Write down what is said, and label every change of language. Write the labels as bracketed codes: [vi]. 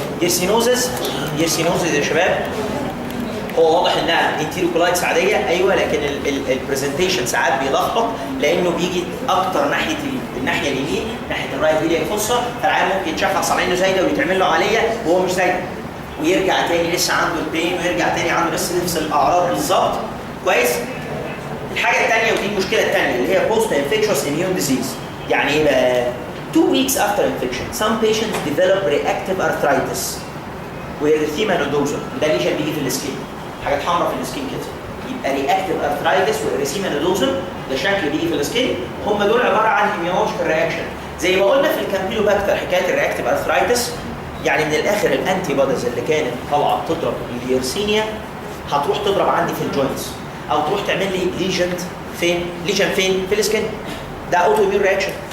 [ar] يسرينوزس يا شباب هو واضح انها انتيروكولايتس عاديه، ايوه، لكن البرزنتيشن ساعات بيلخبط لانه بيجي اكتر ناحيه الناحيه اليمين، ناحيه الرايت إلياك فوسا. فالعيان ممكن يتشخص على انه زايده ويتعمل له عمليه وهو مش زايده، ويرجع تاني لسه عنده البين، ويرجع تاني عنده نفس الاعراض بالظبط. كويس؟ الحاجه الثانيه ودي المشكله الثانيه اللي هي بوست انفكشوس اميون ديزيز. يعني ايه بقى؟ [en] 2 weeks after infection some patients develop reactive arthritis [ar] وإريثيما نودوزا. ده ليشن بيجي في السكين، حاجات حمراء في السكين كده. يبقى رياكتيف ارثرايتس وإريثيما نودوزا ده شكل بيجي في السكين. هم دول عباره عن immunological رياكشن. زي ما قلنا في الكامبيلوباكتر حكايه الرياكتيف ارثرايتس، يعني من الاخر الانتي بوديز اللي كانت طالعه تضرب اليرسينيا هتروح تضرب عندي في الجوينتس، او تروح تعمل لي ليجن فين؟ في السكين. ده اوتو اميون رياكشن.